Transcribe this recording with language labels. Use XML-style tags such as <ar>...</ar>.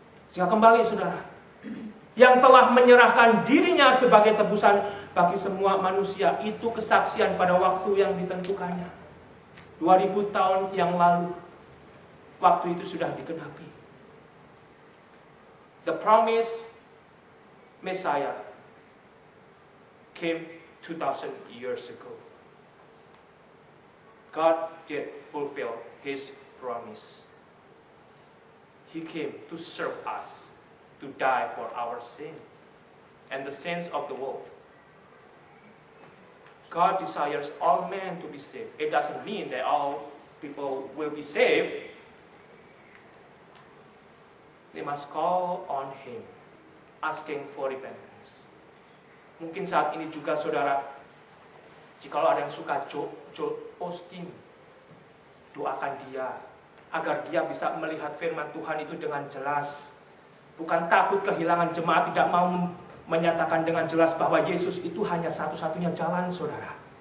<id>Sehingga kembali saudara, yang telah menyerahkan dirinya sebagai tebusan bagi semua manusia, itu kesaksian pada waktu yang ditentukannya. 2000 tahun yang lalu, waktu itu sudah digenapi.</id> <en>The promised Messiah came 2000 years ago. God did fulfill His promise. He came to serve us, to die for our sins and the sins of the world. God desires all men to be saved. It doesn't mean that all people will be saved. They must call on Him, asking for repentance.</en> <id>Mungkin saat ini juga saudara, jikalau ada yang suka Joel Osteen, doakan dia agar dia bisa melihat firman Tuhan itu dengan jelas. Bukan takut kehilangan jemaat, tidak mau menyatakan dengan jelas bahwa Yesus itu hanya satu-satunya jalan, saudara.</id>